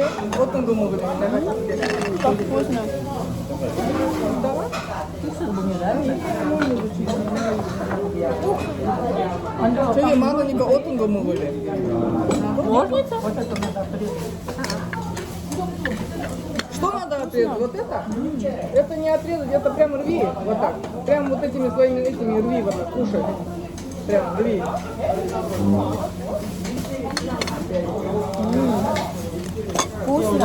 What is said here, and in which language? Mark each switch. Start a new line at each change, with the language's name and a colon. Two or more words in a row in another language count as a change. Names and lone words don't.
Korean: 어떤 거 먹을래? 내가 줄게.
Russian: Как вкусно.
Korean: 저기 많으니까 어떤 거 먹을래?
Russian: Ножницы? Вот это надо отрезать. Что надо отрезать? Вот это? Это не отрезать, это прям рви. Вот так. Прям вот этими своими этими рви вот так. Кушай. Прям рви. Вкусно.